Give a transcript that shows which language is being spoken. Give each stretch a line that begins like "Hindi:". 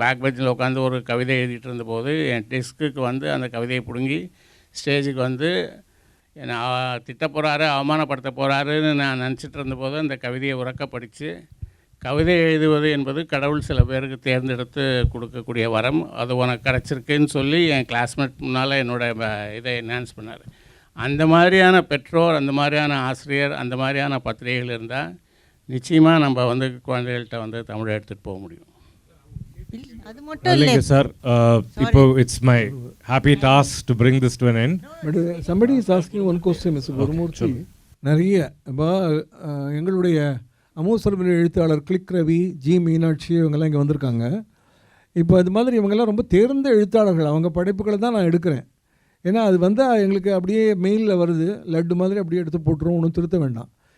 Tamil: Back பெஞ்சில் உட்காந்து ஒரு கவிதை எழுதிட்டு இருந்தபோது என் டெஸ்க்குக்கு வந்து அந்த கவிதையை பிடுங்கி ஸ்டேஜுக்கு வந்து என்னை திட்ட போகிறாரு, அவமானப்படுத்த போகிறாருன்னு நான் நினச்சிட்டு இருந்தபோது அந்த கவிதையை உறக்க படித்து, கவிதை எழுதுவது என்பது கடவுள் சில பேருக்கு தேர்ந்தெடுத்து கொடுக்கக்கூடிய வரம், அது உனக்கு கிடச்சிருக்குன்னு சொல்லி என் கிளாஸ்மேட் முன்னால் என்னோடய இதை என்ஹான்ஸ் பண்ணார். அந்த மாதிரியான பெற்றோர், அந்த மாதிரியான ஆசிரியர், அந்த மாதிரியான பத்திரிகைகள் இருந்தால் நிச்சயமாக நம்ம வந்து குழந்தைகள்கிட்ட வந்து தமிழை எடுத்துகிட்டு போக முடியும். அது மட்டும் இல்லை சார். இப்போ
English: It's my happy task to bring this to an end. But somebody is asking one question, Mr. Gurumurthy.
Tamil: நிறைய இப்போ எங்களுடைய அமோசரவில் எழுத்தாளர் கிளிக் ரவி, ஜி மீனாட்சி இவங்கெல்லாம் இங்கே வந்திருக்காங்க. இப்போ அது மாதிரி இவங்கெல்லாம் ரொம்ப தேர்ந்த எழுத்தாளர்கள். அவங்க படைப்புகளை தான் நான் எடுக்கிறேன். ஏன்னா அது வந்து எங்களுக்கு அப்படியே மெயிலில் வருது, லட்டு மாதிரி அப்படியே எடுத்து போட்டுரும், ஒன்றும் திருத்த வேண்டாம்.